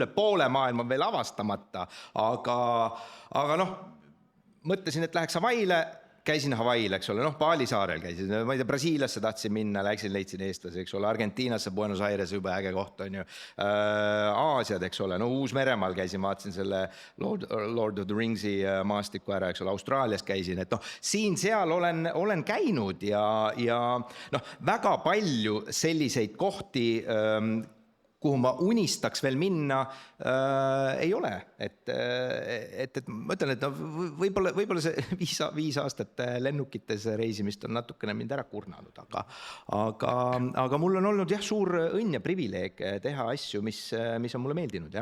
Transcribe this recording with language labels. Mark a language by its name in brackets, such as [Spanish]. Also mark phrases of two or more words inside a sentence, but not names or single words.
[Estonian] üle poole maailma veel avastamata, aga mõtlesin, et läheks Hawaii'le, käisin Hawaii'l, eks ole, Bali saarel käisin, ma ei tea, Brasiiliasse tahtsin minna, leidsin eestlasi, eks ole, Argentiinasse, Buenos Aires, juba äge koht, on ju, Aasiad, eks ole, Uus-Meremaal käisin, vaatasin selle Lord of the Ringsi maastiku ära, eks ole, Austraalias käisin, et siin-seal olen käinud ja väga palju selliseid kohti, kuhu ma unistaks veel minna, ei ole. Et ma ütlen, et võib-olla see 5 aastat lennukites reisimist on natukene mind ära kurnanud, aga mul on olnud jah, suur õnn ja privileeg teha asju, mis on mulle meeldinud, jah.